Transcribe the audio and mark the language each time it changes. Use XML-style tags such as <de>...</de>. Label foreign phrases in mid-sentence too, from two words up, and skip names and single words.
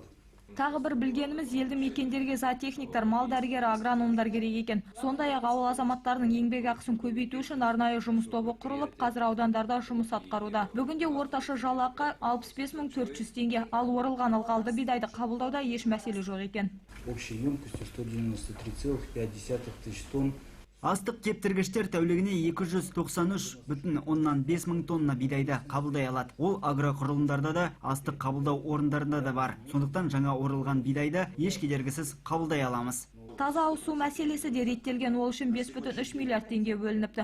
<kk>Тағы бір білгеніміз, елді мекендерге зоотехниктар, мал дәрігері, агрономдар керек екен. Сондай-ақ ауыл азаматтарының еңбек ақысын көбейту үшін арнайы жұмыс тобы құрылып, қазір аудандарда жұмыс атқаруда. Бүгінде орташа жалақы 65.400 теңге, ал орылған ылғалды бидайды қабылдауда еш мәселе жоқ екен.</kk> <ru>Общей емкостью 193,5 тысяч тонн.</ru> <kk>Астық кептіргіштер тәулігіне 293,5 мың тонна бидайды қабылдай алады. Ол агроқұрылымдарда да, астық қабылдау орындарында да бар. Сондықтан жаңа орылған бидайды еш кедергісіз қабылдай аламыз. Таза ауыз мәселесі де реттелген, ол үшін 5,3 миллиард теңге бөлініпті.</kk>